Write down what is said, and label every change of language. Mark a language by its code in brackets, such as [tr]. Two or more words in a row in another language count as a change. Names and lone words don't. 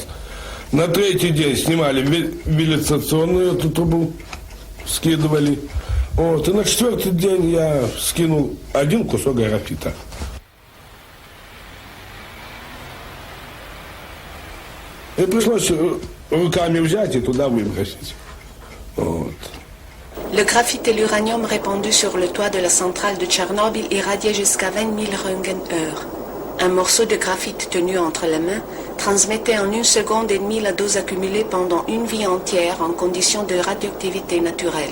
[ru] На третий день снимали вентиляционную эту трубу, скидывали. Вот, и на 4-й день я скинул 1 кусок графита. И пришлось руками взять и туда выбросить. Вот. [fr] Le graphite et l'uranium répandus sur le toit de la centrale de Tchernobyl irradiaient jusqu'à 20 000 Röntgen-heures. Un morceau de graphite tenu entre les mains transmettait en 1 seconde et demie la dose accumulée pendant une vie entière en conditions de radioactivité naturelle.